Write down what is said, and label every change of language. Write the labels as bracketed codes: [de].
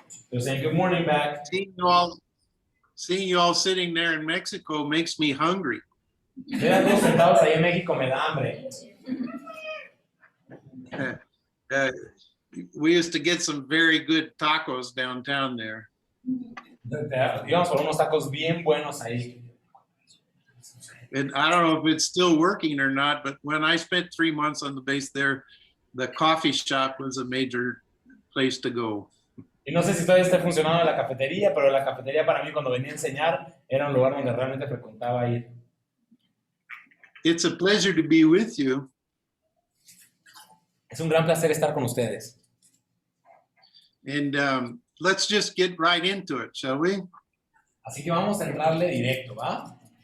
[en] They're saying good morning back. Seeing you all sitting there in Mexico makes me hungry. [es] Ver a todos sentados ahí en México me da hambre. [en] We used to get some very good tacos downtown there. [es] Íbamos por unos tacos bien buenos ahí. [en] And I don't know if it's still working or not, but when I spent 3 months on the base there, the coffee shop was a major place to go. [es] Y no sé si todavía está funcionando la cafetería, pero la cafetería para mí cuando venía a enseñar era un lugar donde realmente frecuentaba ir. [en] It's a pleasure to be with you. [es] Es un gran placer estar con ustedes. [en] And let's just get right into it, shall we? [es] Así que vamos a entrarle directo, ¿va?